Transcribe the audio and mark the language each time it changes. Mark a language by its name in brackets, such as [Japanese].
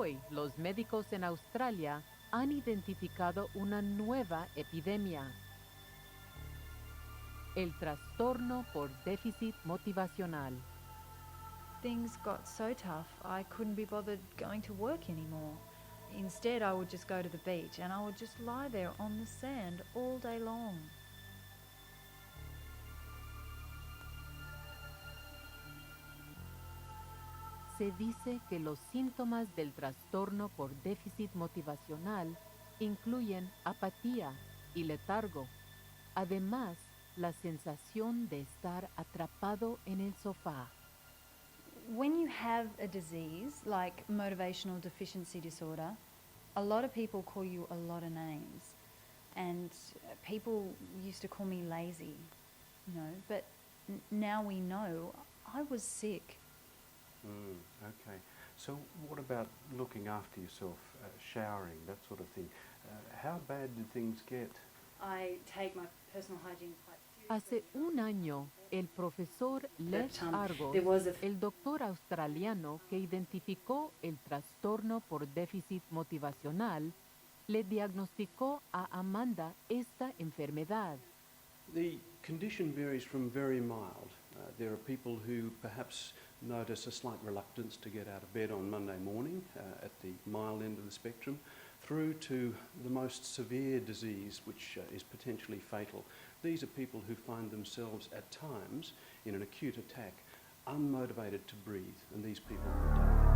[Spanish] los médicos en Australia han identificado una nueva epidemia: el trastorno por déficit motivacional. [English] Things got so tough, I couldn't be bothered going to work anymore. Instead, I would just go to the beach and I would just lie there on the sand all day long. Se dice que los síntomas del trastorno por déficit motivacional incluyen apatía y letargo. Además, la sensación de estar atrapado en el sofá. When you have a disease like motivational deficiency disorder, a lot of people call you a lot of names. And people used to call me lazy, but now we know I was sick. Okay. So what about looking after yourself, showering, that sort of thing? How bad did things get? I take my personal hygiene quite seriously. [Spanish] Hace un año, el profesor Les Argos, [English] there was a [Spanish] el doctor australiano que identificó el trastorno por déficit motivacional, le diagnosticó a Amanda esta enfermedad. [English] The condition varies from very mild. There are people who perhaps notice a slight reluctance to get out of bed on Monday morning at the mild end of the spectrum, through to the most severe disease, which is potentially fatal. These are people who find themselves at times in an acute attack unmotivated to breathe, and these people will die.